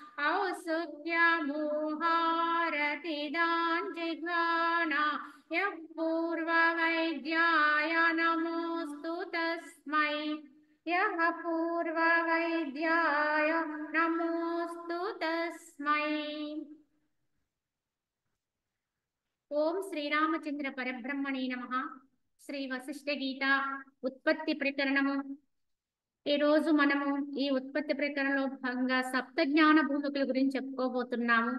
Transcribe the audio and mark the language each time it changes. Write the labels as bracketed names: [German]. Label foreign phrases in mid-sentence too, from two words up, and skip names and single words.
[Sanskrit] औत्सुक्यमोहारतिदान् जिघ्राणा यः पूर्ववैद्याय नमोऽस्तु तस्मै यः पूर्ववैद्याय नमोऽस्तु तस्मै। ఓం శ్రీరామచంద్ర పరబ్రహ్మణే నమః. [Telugu] శ్రీ వశిష్ఠ గీత ఉత్పత్తి ప్రకరణము. ఈ రోజు మనము ఈ ఉత్పత్తి ప్రకరణలో భాగంగా సప్త జ్ఞాన భూమికల గురించి చెప్పుకోబోతున్నాము.